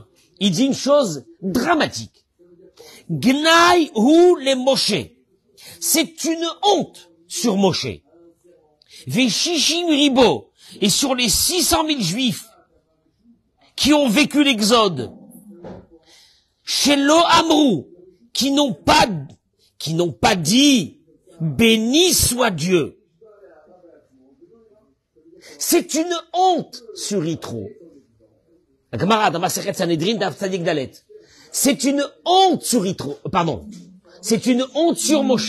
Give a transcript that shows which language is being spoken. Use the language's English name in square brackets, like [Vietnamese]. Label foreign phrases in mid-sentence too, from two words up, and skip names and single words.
[French] Il dit une chose dramatique. [Hebrew] גנאי הוא למשה. [French] C'est une honte sur Moshe. [Hebrew] ושישים ריבוא. [French] Et sur les 600 000 juifs qui ont vécu l'exode. [Hebrew] שלא אמרו. [French] Qui n'ont pas dit, béni soit Dieu. C'est une honte sur Yitro. La camarade, dans Masechet Sanhedrin, [Hebrew] דף צדיק דלת. [French] C'est une honte sur Yitro, c'est une honte sur Moshe.